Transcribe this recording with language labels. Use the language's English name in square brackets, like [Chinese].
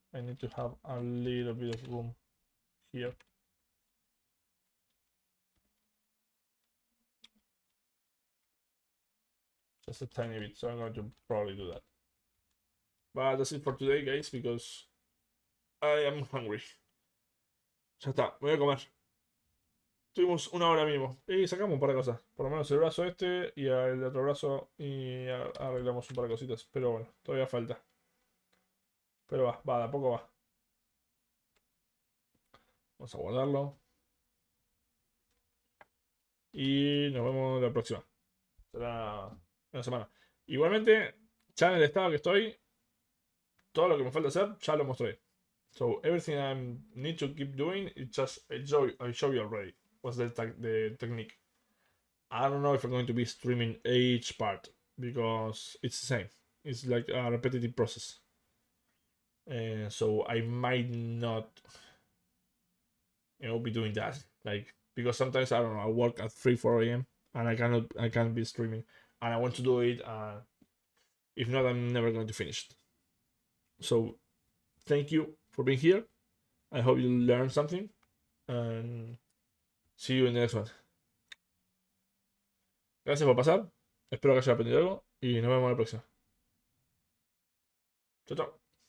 [English] I need to have a little bit of room here. Just a tiny bit, so I'm going to probably do that. But that's it for today, guys, because I am hungry. [Spanish] Ya está, me voy a comer. Tuvimos una hora mínimo y sacamos un par de cosas. Por lo menos el brazo este y el otro brazo y arreglamos un par de cositas. Pero bueno, todavía falta. Pero va, de a poco va. Vamos a guardarlo. Y nos vemos la próxima. Será una semana. Igualmente, ya en el estado que estoy, todo lo que me falta hacer ya lo mostré. [English] So everything I need to keep doing, it's just I show you already. What's the technique? I don't know if I'm going to be streaming each part because it's the same. It's like a repetitive process. So I might not, be doing that. Like, because sometimes I don't know, I work at 3-4 a.m. and I can't be streaming, and I want to do it. If not, I'm never going to finish it. So thank you for being here. I hope you learned something, and see you in the next one. [Spanish] Gracias por pasar. Espero que haya aprendido algo y nos vemos en la próxima. Chao, chao.